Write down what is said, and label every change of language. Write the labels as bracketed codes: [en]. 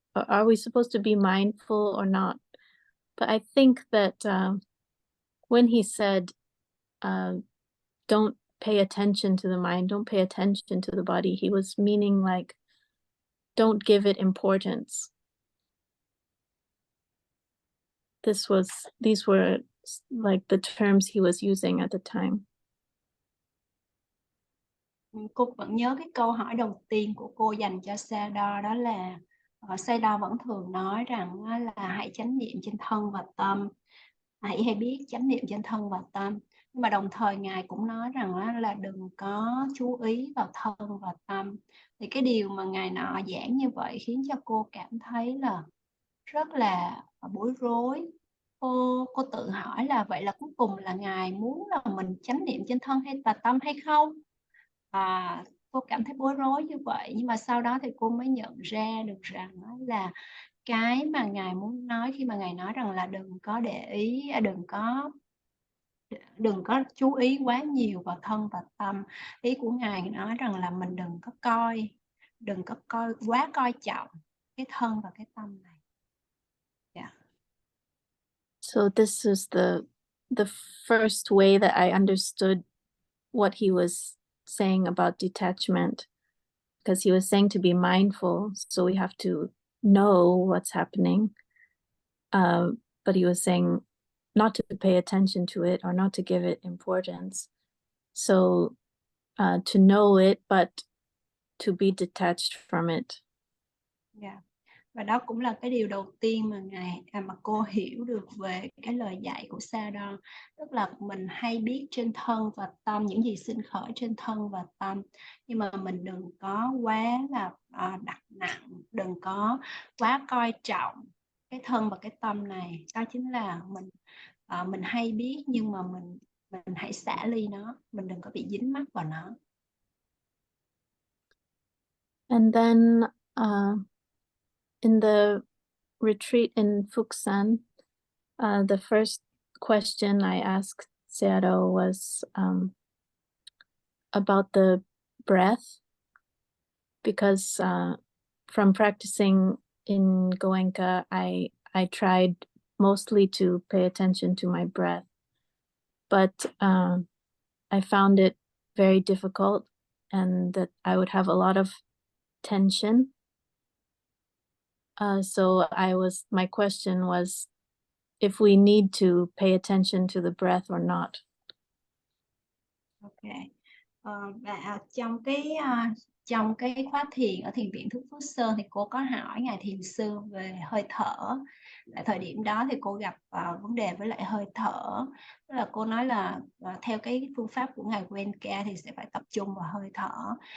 [en] Are we supposed to be mindful or not? But I think that when he said, don't pay attention to the mind, don't pay attention to the body, he was meaning like, don't give it importance. These were like the terms he was using at the time. [vi] Cô vẫn nhớ cái câu hỏi đầu tiên của cô dành cho Sayadaw, đó là Sayadaw vẫn thường nói rằng là hãy chánh niệm trên thân và tâm, hãy biết chánh niệm trên thân và tâm. Nhưng mà đồng thời Ngài cũng nói rằng là đừng có chú ý vào thân và tâm. Thì cái điều mà Ngài nọ giảng như vậy khiến cho cô cảm thấy là rất là bối rối. Cô tự hỏi là vậy là cuối cùng là Ngài muốn là mình chánh niệm trên thân và tâm hay không? Cô cảm thấy bối rối như vậy, nhưng mà sau đó thì cô mới nhận ra được rằng cái mà Ngài muốn nói khi mà Ngài nói rằng là đừng có để ý, đừng có chú ý quá nhiều vào thân và tâm. Ý của Ngài nói rằng là mình đừng có quá coi trọng cái thân và cái tâm này. [en] Yeah. So this is the first way that I understood what he was saying about detachment. because he was saying to be mindful, so we have to know what's happening. But he was saying not to pay attention to it or not to give it importance. So to know it, but to be detached from it. Yeah. [vi] Và đó cũng là cái điều đầu tiên mà cô hiểu được về cái lời dạy của Sa Đo. Tức là mình hay biết trên thân và tâm, những gì sinh khởi trên thân và tâm. Nhưng mà mình đừng có quá là đặt nặng, đừng có quá coi trọng cái thân và cái tâm này. Đó chính là mình hay biết, nhưng mà mình hãy xả ly nó, mình đừng có bị dính mắc vào nó. [en] And then in the retreat in Phuket, the first question I asked Sayadaw was about the breath, because from practicing in Goenka, I tried mostly to pay attention to my breath, but I found it very difficult, and that I would have a lot of tension. So my question was if we need to pay attention to the breath or not. Okay. [vi] Và trong cái khóa thiền ở thiền viện Thức Phước Sơn thì cô có hỏi Ngài Thiền Sư về hơi thở. Tại thời điểm đó thì cô gặp vấn đề với lại hơi thở. Tức là cô nói là theo cái phương pháp của Ngài Goenka thì sẽ phải tập trung vào hơi thở.